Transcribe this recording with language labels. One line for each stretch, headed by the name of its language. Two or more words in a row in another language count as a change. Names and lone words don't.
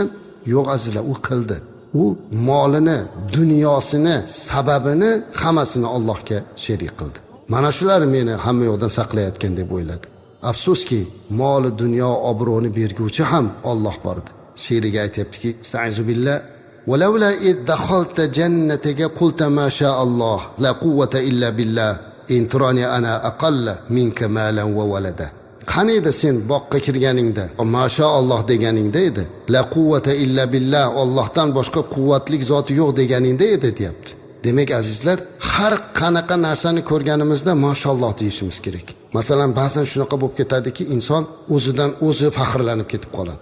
Uzbek: Yo'q azizlar, u qildi. U molini, dunyosini, sababini hammasini Allohga sherik qildi. Mana shular meni hamma yoqdan saqlayotgan deb o'yladi. Afsuski, mol dunyo obro'ni berguvchi ham Alloh bordi. She'riga aytibdiki,
Arabic: "أستعيذ بالله ولولا إذ دخلت جنتك قلت ما شاء الله لا قوة إلا بالله إن تراني أنا أقل منك مالا وولدا."
Uzbek: Qani edi sen boqqa kirganingda, mashalloh deganingda edi.
Arabic: لا قوة إلا بالله,
Uzbek: Allohdan boshqa quvvatli zot yo'q deganingda edi deyapti. Demak azizlar, har qanaqa narsani ko'rganimizda mashalloh deyishimiz kerak. Masalan, ba'zan shunaqa bo'lib ketadiki, inson o'zidan o'zi faxrlanib ketib qoladi.